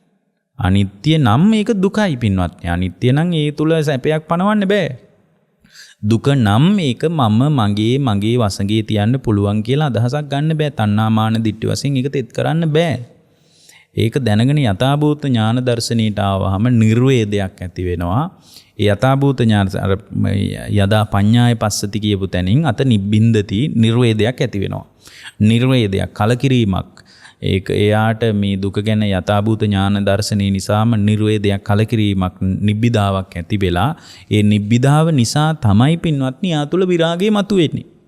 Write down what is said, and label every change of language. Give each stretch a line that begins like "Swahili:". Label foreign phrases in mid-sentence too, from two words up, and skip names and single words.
Sinhala: අනිත්‍ය නම් මේක දුකයි පින්වත්නි. අනිත්‍ය නම් ඒ තුල සැපයක් පනවන්න බෑ. දුක නම් මේක මගේ වසඟේ තියන්න පුළුවන් කියලා අදහසක් ගන්න බෑ. තණ්හා මාන දිට්ඨි වශයෙන් ඒක තෙත් කරන්න බෑ. ඒක දැනගෙන යථාභූත ඥාන දර්ශනීයට ආවහම නිර්වේදයක් ඇති වෙනවා. ඒ යථාභූත ඥාන අර
Pali: යදා පඤ්ඤාය පස්සති
Sinhala: කියපු තැනින්
Pali: අත නිබ්බින්දති
Sinhala: නිර්වේදයක් ඇති වෙනවා. නිර්වේදයක් කලකිරීමක්. ඒක එයාට මේ දුක ගැන යථාභූත ඥාන දර්ශනය නිසාම නිර්වේදයක් කලකිරීමක් නිබ්බිදාවක් ඇති වෙලා ඒ නිබ්බිදාව නිසා තමයි පින්වත්නි යා තුළ විරාගය මතුවෙන්නේ.